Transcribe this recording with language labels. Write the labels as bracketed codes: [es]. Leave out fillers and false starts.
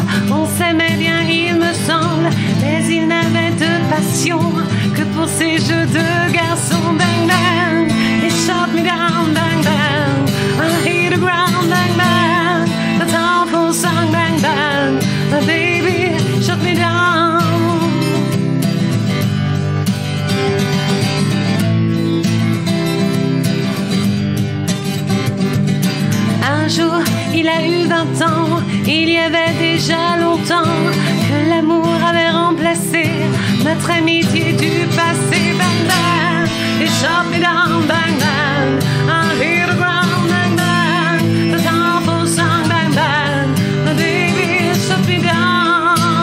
[fr] On s'aimait bien, il me semble, mais il n'avait de passion que pour ces jeux de garçons. [en] Bang bang, he shot me down. Bang bang, I hit the ground. Bang bang, the awful song. Bang bang, my baby shot me down. [fr] Un jour, il a eu 20 ans. Il y avait déjà longtemps que l'amour avait remplacé notre amitié du passé. [en] Bang bang, he shot me down. Bang bang, I hit the ground. Bang bang, the awful song. Bang bang, my baby shot me down.